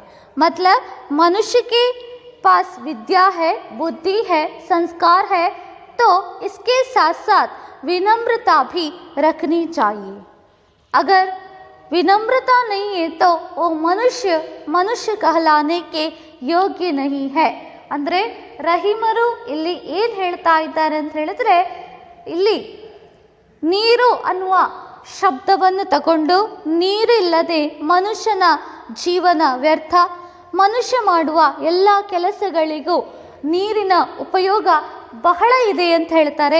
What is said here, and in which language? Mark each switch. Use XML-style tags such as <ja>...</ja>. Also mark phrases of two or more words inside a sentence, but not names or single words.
<hi>मतलब मनुष्य के पास विद्या है, बुद्धि है, संस्कार है, तो इसके साथ साथ विनम्रता भी रखनी चाहिए। अगर विनम्रता नहीं है तो वो मनुष्य कहलाने के योग्य नहीं है।</hi> <kn>ಅಂದರೆ ರಹೀಮರು ಇಲ್ಲಿ ಏನು ಹೇಳ್ತಾ ಇದ್ದಾರೆ ಅಂತ ಹೇಳಿದ್ರೆ, ಇಲ್ಲಿ ನೀರು ಅನ್ನುವ ಶಬ್ದವನ್ನು ತಗೊಂಡು ನೀರು ಇಲ್ಲದೆ ಮನುಷ್ಯನ ಜೀವನ ವ್ಯರ್ಥ, ಮನುಷ್ಯ ಮಾಡುವ ಎಲ್ಲ ಕೆಲಸಗಳಿಗೂ ನೀರಿನ ಉಪಯೋಗ ಬಹಳ ಇದೆ ಅಂತ ಹೇಳ್ತಾರೆ.</kn>